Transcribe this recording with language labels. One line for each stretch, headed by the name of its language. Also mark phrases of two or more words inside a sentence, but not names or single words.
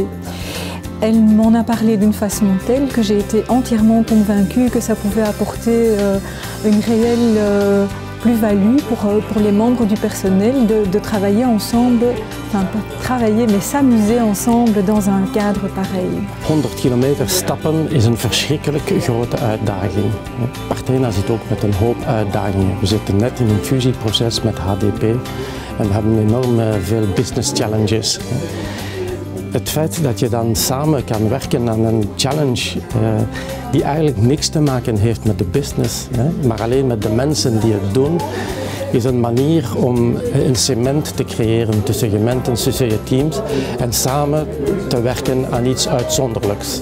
French: Elle m'en a parlé d'une façon telle que j'ai été entièrement convaincue que ça pouvait apporter une réelle plus-value pour les membres du personnel de travailler ensemble, enfin pas travailler mais s'amuser ensemble dans un cadre pareil.
Dutch: 100 kilometer stappen is een verschrikkelijk grote uitdaging. Partena zit ook met een hoop uitdagingen. We zitten net in een fusieproces met HDP en we hebben enorm veel
English: business challenges.
Dutch: Het feit dat je dan samen kan werken aan een challenge die eigenlijk niks te maken heeft met de business, maar alleen met de mensen die het doen, is een manier om een cement te creëren tussen je mensen, tussen je teams en samen te werken aan iets uitzonderlijks.